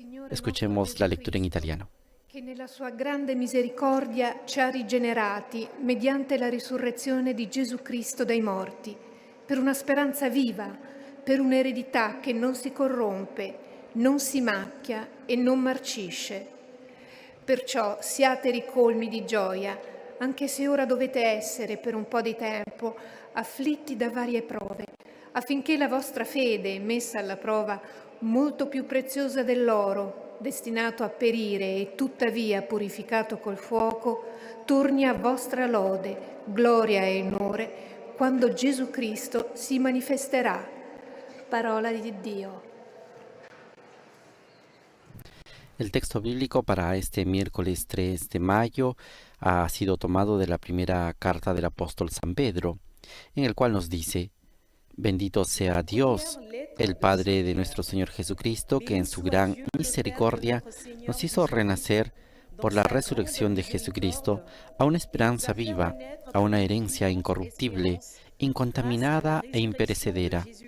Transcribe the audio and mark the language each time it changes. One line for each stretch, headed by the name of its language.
Spanish: Escuchemos la lectura en italiano.
Italian: Che nella sua grande misericordia ci ha rigenerati mediante la risurrezione di Gesù Cristo dai morti, per una speranza viva, per un'eredità che non si corrompe, non si macchia e non marcisce. Perciò siate ricolmi di gioia, anche se ora dovete essere per un po' di tempo afflitti da varie prove, affinché la vostra fede, messa alla prova, molto più preziosa dell'oro, destinato a perire e tuttavia purificato col fuoco, torni a vostra lode, gloria e onore, quando Gesù Cristo si manifesterà. Parola di Dio.
Spanish: El texto bíblico para este miércoles 3 de mayo ha sido tomado de la primera carta del apóstol San Pedro, en el cual nos dice: Bendito sea Dios, el Padre de nuestro Señor Jesucristo, que en su gran misericordia nos hizo renacer por la resurrección de Jesucristo a una esperanza viva, a una herencia incorruptible, incontaminada e imperecedera.